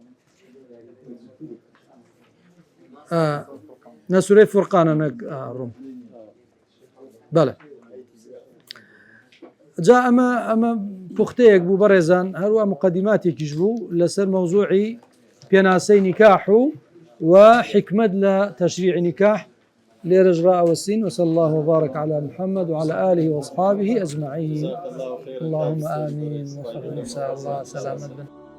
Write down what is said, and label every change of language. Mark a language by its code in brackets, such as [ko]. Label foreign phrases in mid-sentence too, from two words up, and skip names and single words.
[ckb] نەسوورەی فورقانە ڕوم بەڵێ جا ئەمە پوختەیەک بوو بەڕێزان هەروە مقدماتێکیش بوو لەسەر مەوزوعی پێناسەی نیکاح و حکمت لە تەشریع نیکاح لێرەش ڕائەوەستین [ar] وصلى الله وبارك على محمد وعلى آله وأصحابه أجمعين اللهم آمين وخير إن شاء الله [ckb] سلامة